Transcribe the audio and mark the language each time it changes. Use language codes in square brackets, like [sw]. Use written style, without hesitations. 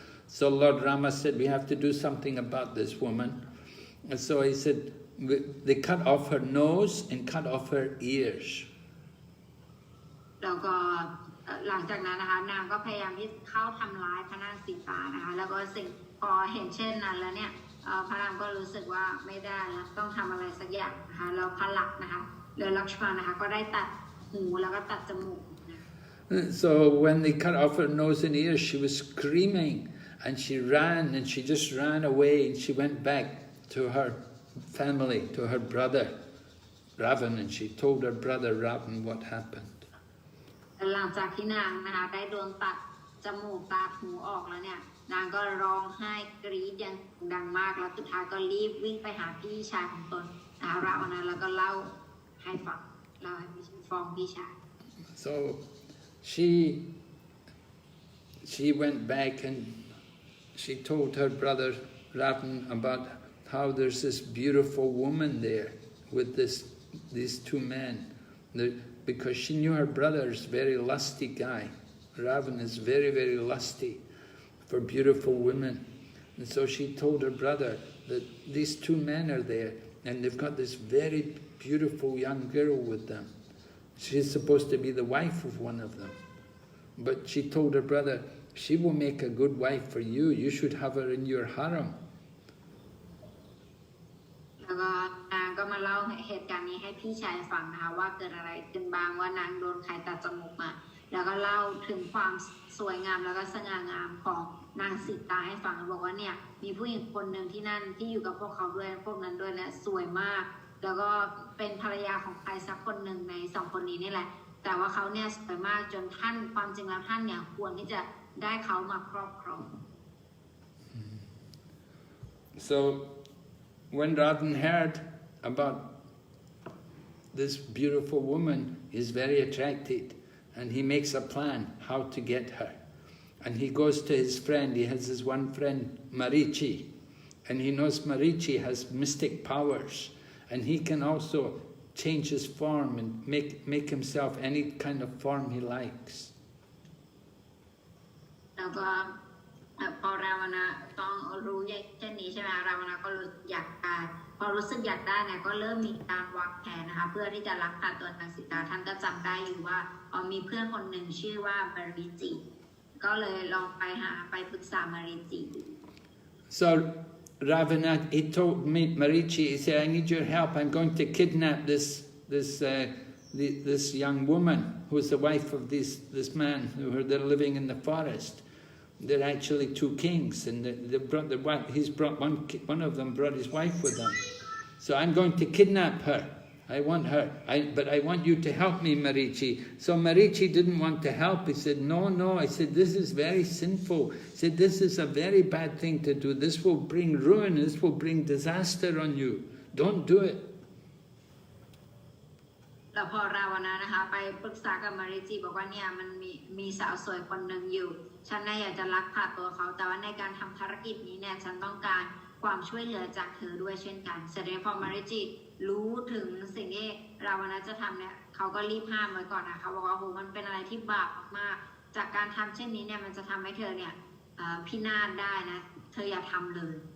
[en] So Lord Rama said, "We have to do something about this woman." And so he said, they cut off her nose and cut off her ears. [th] แล้วก็หลังจากนั้นนะคะนางก็พยายามที่เข้าทำร้ายพระนางสีตานะคะแล้วก็พอเห็นเช่นนั้นแล้วเนี่ยพระรามก็รู้สึกว่าไม่ได้แล้วต้องทำอะไรสักอย่างนะคะแล้วพระลักษณ์นะคะหรือลักษมณนะคะก็ได้ตัดหูแล้วก็ตัดจมูก [en] So when they cut off her nose and ears, she was screaming, and she ran, and she just ran away, and she went back to her family, to her brother Ravan, and she told her brother Ravan what happened. [th] หลังจากที่นางนะคะได้โดนตัดจมูกตัดหูออกแล้วเนี่ยนางก็ร้องไห้กรี๊ดอย่างดังมากแล้วสุดท้ายก็รีบวิ่งไปหาพี่ชายของตนนะคะราวันนั้นแล้วก็เล่าให้ฟังเล่าให้ฟ้องพี่ชาย [en] So she went back and she told her brother Ravan about how there's this beautiful woman there with these two men. Because she knew her brother is a very lusty guy. Ravan is very, very lusty for beautiful women. And so she told her brother that these two men are there, and they've got this very beautiful young girl with them. She's supposed to be the wife of one of them. But she told her brother, "She will make a good wife for you. You should have her in your harem." [th] แล้วก็นางก็มาเล่าเหตุการณ์นี้ให้พี่ชายฟังนะคะว่าเกิดอะไรขึ้นบ้างว่านางโดนใครตัดจมูกมาแล้วก็เล่าถึงความสวยงามแล้วก็สง่างามของนางสีตาให้ฟังบอกว่าเนี่ยมีผู้หญิงคนหนึ่งที่นั่นที่อยู่กับพวกเขาด้วยพวกนั้นด้วยเนี่ยสวยมากแล้วก็เป็นภรรยาของใครสักคนหนึ่งในสองคนนี้นี่แหละแต่ว่าเขาเนี่ยสวยมากจนท่านความจริงแล้วท่านเนี่ยควรที่จะได้เขามาครอบครอง [en] So when Ravan heard about this beautiful woman, he's very attracted, and he makes a plan how to get her. And he goes to his friend, he has his one friend, Marichi, and he knows Marichi has mystic powers, and he can also change his form and make himself any kind of form he likes. [th] แล้วก็พอราวนะต้องรู้เช่นนี้ใช่ไหมราวนะก็อยากได้พอรู้สึกอยากได้เนี่ยก็เริ่มมีการวางแผนนะคะเพื่อที่จะลักพาตัวนางสีตาท่านก็จำได้อยู่ว่ามีเพื่อนคนหนึ่งชื่อว่ามาริจิก็เลยลองไปปรึกษามาริจิ [en] So Ravana, he told me, Marichi, he said, "I need your help. I'm going to kidnap this this young woman who was the wife of this man they're living in the forest. They're actually two kings, and they brought the wife. He's brought one of them brought his wife with him. So I'm going to kidnap her. I want her, but I want you to help me, Marichi. So Marichi didn't want to help. He said, no, no. I said, this is very sinful. He said, this is a very bad thing to do. This will bring ruin. This will bring disaster on you. Don't do it. [th] แล้วพอราวณะนะคะไปปรึกษากับมาริจิบอกว่าเนี่ยมันมีสาวสวยคนหนึ่งอยู่ฉันน่ะอยากจะลักพาตัวเขาแต่ว่าในการทำภารกิจนี้เนี่ยฉันต้องการความช่วยเหลือจากเธอด้วยเช่นกันเสร็จแล้วพอมาริจิรู้ถึงสิ่งที่ราวณะจะทำเนี่ยเขาก็รีบห้ามไว้ก่อนนะเขาบอกว่าโหมันเป็นอะไรที่บาปมากๆจากการทำเช่นนี้เนี่ยมันจะทำให้เธอเนี่ยพินาศได้นะเธออย่าทำเลย